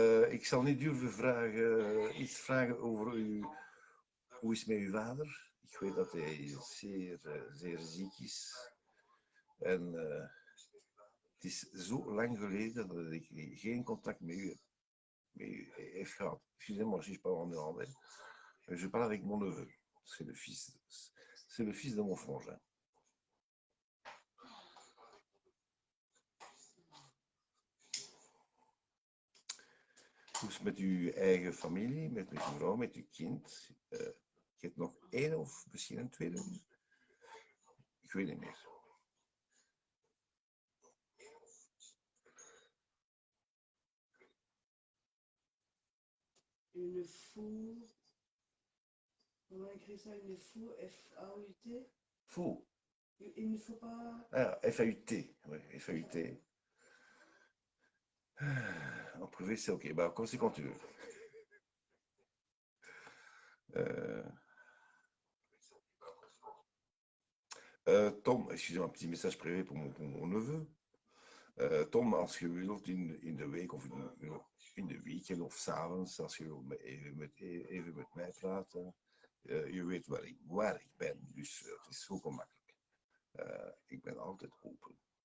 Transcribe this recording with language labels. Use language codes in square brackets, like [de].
[nl] Ik zal niet durven iets vragen over hoe is het met uw vader? Ik weet dat hij zeer ziek is. En het is zo lang geleden dat ik geen contact met u heb gehad. [fr] Excusez-moi si je parle en néerlandais. Je parle avec mon neveu. C'est le fils de mon frangin. [nl] Dus met uw eigen familie, met uw vrouw, met uw kind. Je hebt nog één of misschien een tweede? Ik weet niet meer. [fr] Une fou. Comment écrit ça? Une fou, F-A-U-T? Fou. Il ne faut pas. Ah, F-A-U-T. Oui, F-A-U-T. En privé, c'est OK. Bah, comme c'est quand tu veux. Tom, excusez-moi, un petit message privé pour mon neveu. [nl] Tom, als je wilt in de week of in de weekend of s'avonds, als je wilt even met mij praten, je weet waar ik ben, dus het is zo gemakkelijk. Ik ben altijd open.